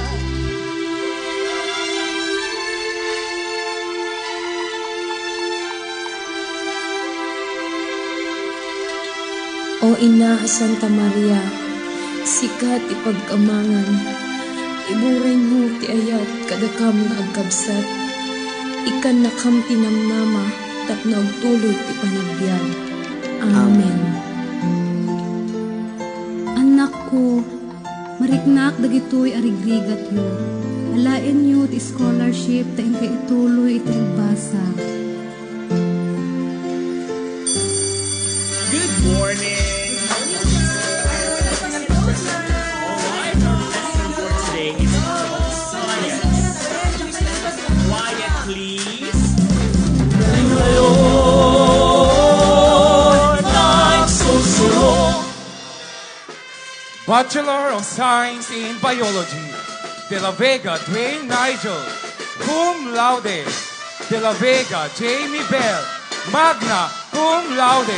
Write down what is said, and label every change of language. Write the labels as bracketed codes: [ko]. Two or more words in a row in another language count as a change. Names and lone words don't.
[ilo] O Ina Santa Maria, sikat ipagkamangan, iburing mo ti ayat kadakam nga agkabsat, ikan nakam tinamnama, tapno agtuloy ti panagbiag. Amen. Anak ko, mariknak dagitoy arigrigat yo. Alain yo ti scholarship ta inka ituloy iti nagbasa. [en] Good morning. Alright, our lesson for today is called science. Quiet, please. Bachelor of Science in Biology, De La Vega Dwayne Nigel, [la] cum laude, [en] De La Vega Jamie Bell, [la] magna cum laude.